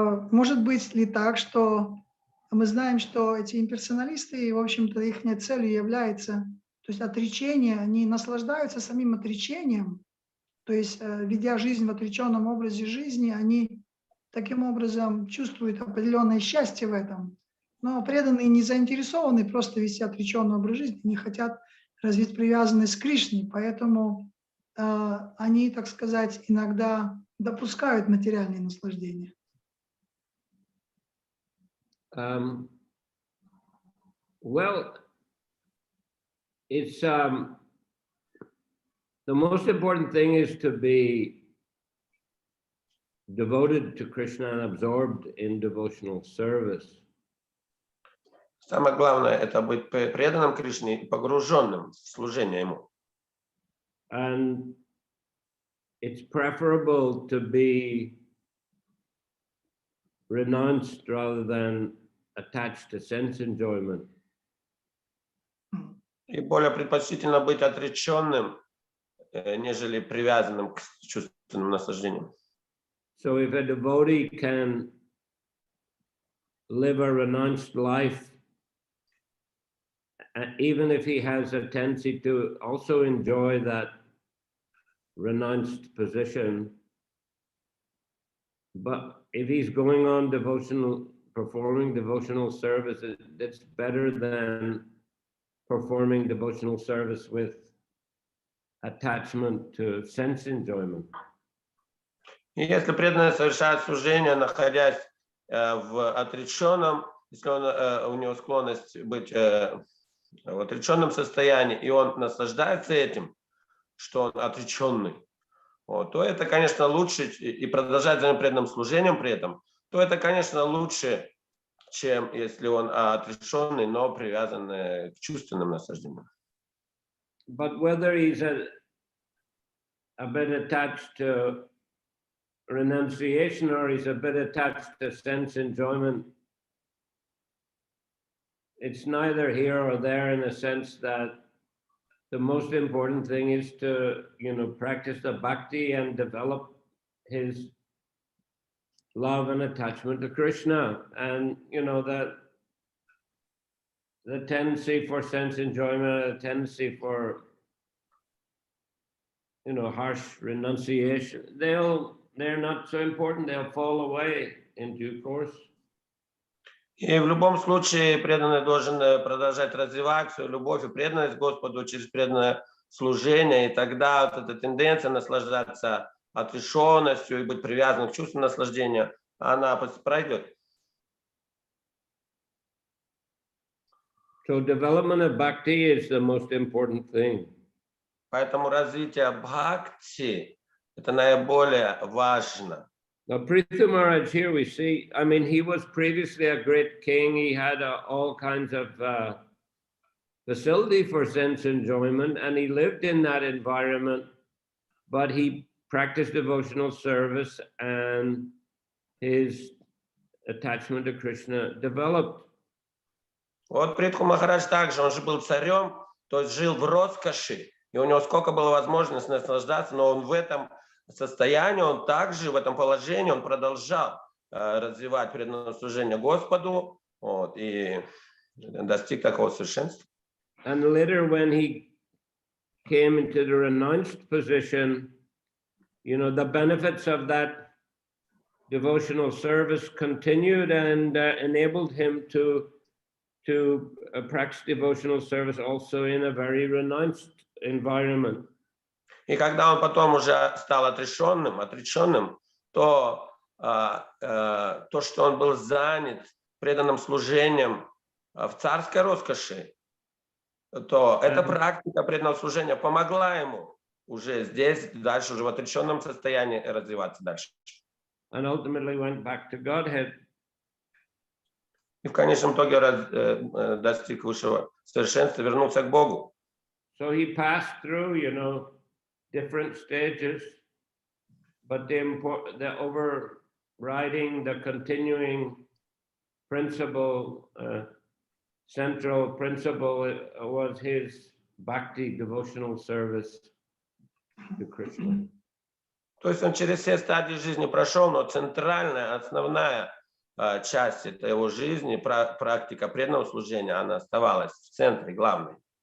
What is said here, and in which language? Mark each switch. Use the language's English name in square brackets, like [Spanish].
[Russian] Может быть ли так, что мы знаем, что эти имперсоналисты, в общем-то, их целью является, то есть отречение, они наслаждаются самим отречением, то есть ведя жизнь в отреченном образе жизни, они таким образом чувствуют определенное счастье в этом. Но преданные не заинтересованы просто вести отреченный образ жизни, не хотят развить привязанность к Кришне, поэтому они, так сказать, иногда допускают материальные наслаждения. [English] Well, it's the most important thing is to be devoted to Krishna and absorbed in devotional service. [Russian] Самое главное — это быть преданным Кришне и погруженным в служение Ему. [English] And it's preferable to be renounced rather than attached to sense enjoyment. [Russian] И более предпочтительно быть отреченным, нежели привязанным к чувственным наслаждениям. [English] So if a devotee can live a renounced life, even if he has a tendency to also enjoy that renounced position, but if he's going on performing devotional service, that's better than performing devotional service with attachment to sense enjoyment. [Russian] И если преданный совершает служение, находясь в отреченном, если у него склонность быть в отреченном состоянии, и он наслаждается этим, что он отреченный, вот, то это, конечно, лучше, и продолжать за преданным служением при этом, то это, конечно, лучше, чем если он отрешенный, но привязан к чувственным наслаждениям. [English] But whether he's a bit attached to renunciation or he's a bit attached to sense enjoyment, it's neither here or there, in the sense that the most important thing is to, practice the bhakti and develop his love and attachment to Krishna. And, that the tendency for sense enjoyment, the tendency for, harsh renunciation, they're not so important, they'll fall away in due course. [Russian] И в любом случае преданный должен продолжать развивать свою любовь и преданность Господу через преданное служение, и тогда вот эта тенденция наслаждаться отрешенностью и быть привязанным к чувству наслаждения, она пройдет. [English] So development of bhakti is the most important thing. [Russian] Поэтому развитие бхакти – это наиболее важно. [English] Now, Prithu Maharaj, here we see, he was previously a great king. He had all kinds of facility for sense enjoyment, and he lived in that environment, but he practiced devotional service, and his attachment to Krishna developed. [Russian] Вот Притху Махарадж также, он же был царем, то есть жил в роскоши, и у него сколько было возможностей наслаждаться, но он в этом состоянии, он также в этом положении, он продолжал развивать преданное служение Господу, вот, и достиг такого совершенства. [English] And later, when he came into the renounced position, the benefits of that devotional service continued and enabled him to practice devotional service also in a very renounced environment. [Russian] И когда он потом уже стал отреченным, то что он был занят преданным служением в царской роскоши, то эта практика преданного служения помогла ему уже здесь, дальше, уже в отреченном состоянии развиваться дальше. [English] And ultimately went back to Godhead. [Russian] И в конечном итоге достиг высшего совершенства, вернулся к Богу. [English] So he passed through, different stages, but the overriding, the continuing principle, central principle was his bhakti devotional service to Krishna. [Russian] То есть он через все стадии жизни прошел, но центральная, основная часть этой его жизни, практика преданного служения, она оставалась в центре, главной.